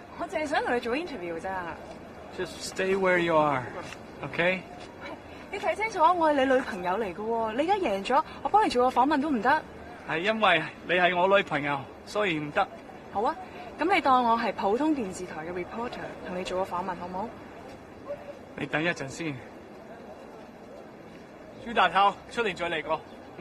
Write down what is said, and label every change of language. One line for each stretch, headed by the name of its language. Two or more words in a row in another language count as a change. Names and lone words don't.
Cantonese: 我淨係想同你做 interview 咋。
English: Just stay where you are, OK？
Cantonese: 你睇清楚，我係你女朋友嚟嘅喎。你而家贏咗，我幫你做個訪問都唔得。係因為你係我女朋友，所以唔得。好啊，咁你當我係普通電視台嘅 reporter， 同你做個訪問好唔好？你等一陣先。朱大頭，出年再嚟過。